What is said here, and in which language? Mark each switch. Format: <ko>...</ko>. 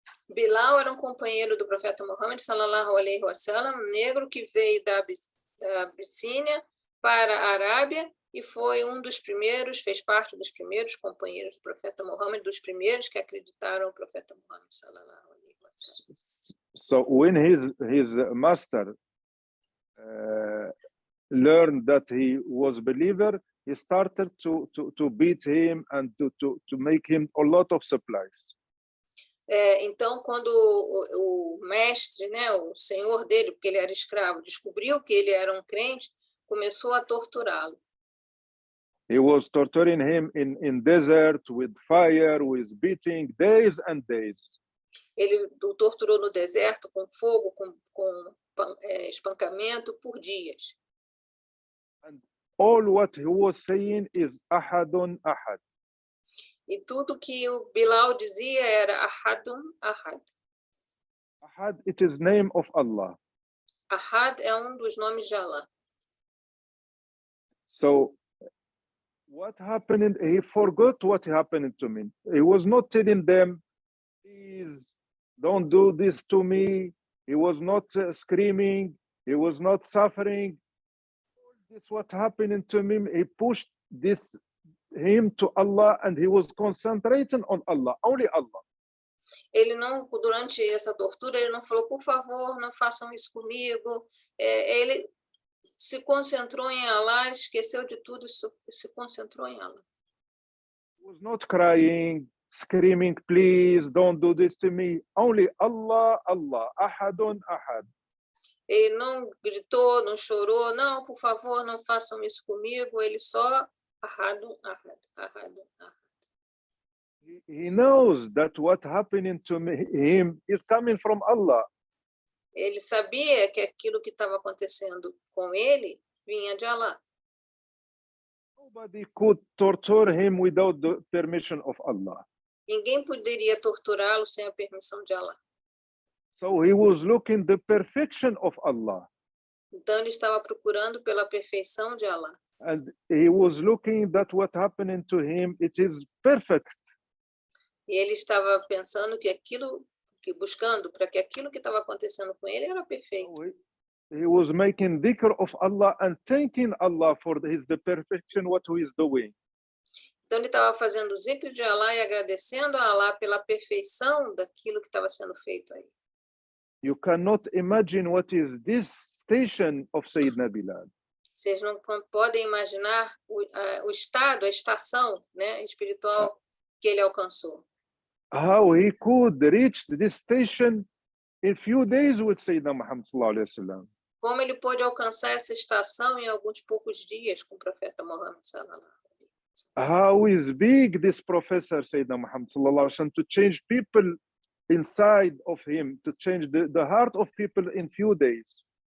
<pt>Bilal era um companheiro do profeta Muhammad sallallahu alaihi wasallam, negro que veio da Abissínia para a Arábia e foi um dos primeiros, fez parte dos primeiros companheiros do profeta Muhammad, dos primeiros que acreditaram no profeta Muhammad sallallahu alaihi wasallam.</pt> <en>So when his master learned that he was believer, he started to beat him and to make him a lot of supplies.</en> <pt>Então, quando o mestre, né, o senhor dele, porque ele era escravo, descobriu que ele era um crente, começou a torturá-lo.</pt> <en>He was torturing him in desert with fire, with beating, days and days.</en> <pt>Ele o torturou no deserto, com fogo, com espancamento por dias.</pt> <en>And all what he was saying is ahadun ahad.</en> <pt>E tudo que o Bilal dizia era Ahadun Ahad.</pt> <en>Ahad, it is name of Allah.</en> <pt>Ahad é um dos nomes de Allah.</pt> <en>So what happened? He forgot what happened to me. He was not telling them, please don't do this to me. He was not screaming. He was not suffering. This what happened to me. He pushed him to Allah and he was concentrating on Allah, only Allah.</en> <pt>Ele não, durante essa tortura, ele não falou, por favor, não façam isso comigo. Ele se concentrou em Allah, esqueceu de tudo e se concentrou em Allah.</pt> <en>He was not crying, screaming, please don't do this to me. Only Allah, Allah, ahadun ahad.</en> <pt>Ele não gritou, não chorou, não, por favor, não façam isso comigo. Ele só Ahadun Ahad, Ahadun Ahad.</pt> <en>He knows that what happening to him is coming from Allah.</en> <pt>Ele sabia que aquilo que estava acontecendo com ele vinha de Allah.</pt> <en>Nobody could torture him without the permission of Allah.</en> <pt>Ninguém poderia torturá-lo sem a permissão de Allah.</pt> <en>So he was looking the perfection of Allah.</en> <pt>Então ele estava procurando pela perfeição de Allah.</pt> <en>And he was looking that what happening to him, it is perfect.</en> <pt>E ele estava pensando que buscando para que aquilo que estava acontecendo com ele era perfeito.</pt> <en>So he was making dhikr of Allah and thanking Allah for the perfection what he is doing.</en> <pt>Então ele estava fazendo o zikr de Allah e agradecendo a Allah pela perfeição daquilo que estava sendo feito aí.</pt> <en>You cannot imagine what is this station of Sayyidina Bilal.</en> <pt>Vocês não podem imaginar o estado, a estação, né, espiritual que ele alcançou.</pt> <en>How he could reach this station in few days with Sayyidina Muhammad sallallahu alaihi wasallam.</en> <pt>Como ele pôde alcançar essa estação em alguns poucos dias com o profeta Muhammad sallallahu alaihi wasallam.</pt> <en>How is big this professor Sayyidina Muhammad sallallahu alaihi wasallam to change people inside of him, to change the heart of people in few days.</en>